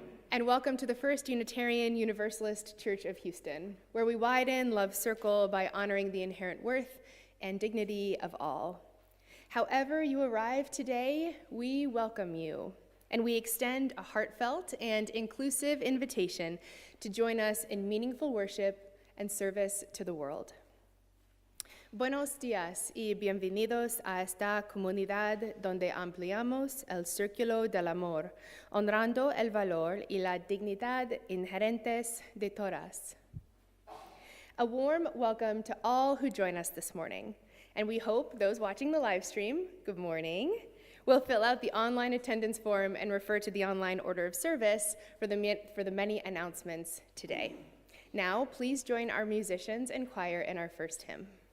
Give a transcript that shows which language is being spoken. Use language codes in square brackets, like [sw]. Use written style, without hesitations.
[en] And welcome to the First Unitarian Universalist Church of Houston, where we widen love's circle by honoring the inherent worth and dignity of all. However you arrive today, we welcome you, and we extend a heartfelt and inclusive invitation to join us in meaningful worship and service to the world. [es] Buenos días y bienvenidos a esta comunidad donde ampliamos el círculo del amor, honrando el valor y la dignidad inherentes de todas. [en] A warm welcome to all who join us this morning, and we hope those watching the live stream, good morning, will fill out the online attendance form and refer to the online order of service for the many announcements today. Now, please join our musicians and choir in our first hymn.